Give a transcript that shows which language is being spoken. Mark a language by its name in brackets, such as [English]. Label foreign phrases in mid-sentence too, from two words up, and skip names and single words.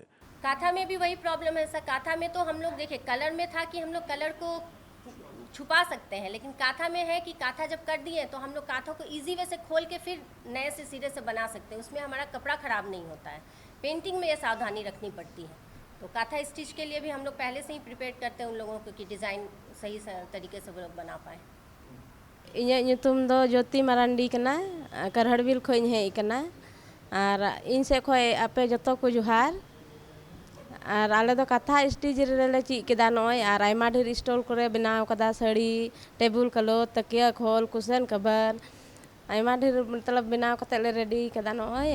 [Hindi] काथा में भी वही प्रॉब्लम है सर। काथा में तो हम लोग देखिए कलर में था कि हम लोग कलर को छुपा सकते हैं, लेकिन काथा में है कि काथा जब कर दिए तो हम लोग काथा को [English] easy way [Hindi] से खोल के फिर नए से सिरे से बना सकते हैं, उसमें हमारा कपड़ा ख़राब नहीं होता है। पेंटिंग में ये सावधानी रखनी पड़ती है। तो काथा स्टिच के लिए भी हम लोग पहले से ही प्रिपेयर करते हैं उन लोगों को कि डिज़ाइन सही तरीके से वो लोग बना पाएँ। [Santali] इᱧᱟᱹᱜ ᱧᱩᱛᱩᱢ ᱫᱚ ᱡᱳᱛᱤ ᱢᱟᱨᱟᱱᱰᱤ ᱠᱟᱱᱟ, ᱠᱟᱨᱦᱟᱲᱵᱤᱞ ᱠᱷᱚᱱ ᱤᱧ ᱦᱮᱡ ᱟᱠᱟᱱᱟ ᱟᱨ ᱤᱧ ᱥᱮᱫ ᱠᱷᱚᱱ ᱟᱯᱮ ᱡᱚᱛᱚ ᱠᱚ ᱡᱚᱦᱟᱨ। ᱟᱨ ᱟᱞᱮ ᱫᱚ ᱠᱟᱛᱷᱟ ᱥᱴᱤᱪ ᱨᱮᱞᱮ ᱪᱮᱫ ᱠᱮᱫᱟ ᱱᱚᱜᱼᱚᱭ, ᱟᱨ ᱟᱭᱢᱟ ᱰᱷᱮᱨ ᱥᱴᱚᱞ ᱠᱚᱨᱮ ᱵᱮᱱᱟᱣ ᱠᱟᱫᱟ ᱥᱟᱹᱲᱤ, [English] table cloth, [Santali] ᱛᱟᱹᱠᱤᱭᱟᱹ ᱠᱷᱚᱞ, [English] cushion cover, [Santali] ᱟᱭᱢᱟ ᱰᱷᱮᱨ ᱢᱚᱛᱞᱚᱵ ᱵᱮᱱᱟᱣ ᱠᱟᱛᱮ ᱞᱮ ᱨᱮᱰᱤ ᱠᱟᱫᱟ ᱱᱚᱜᱼᱚᱭ।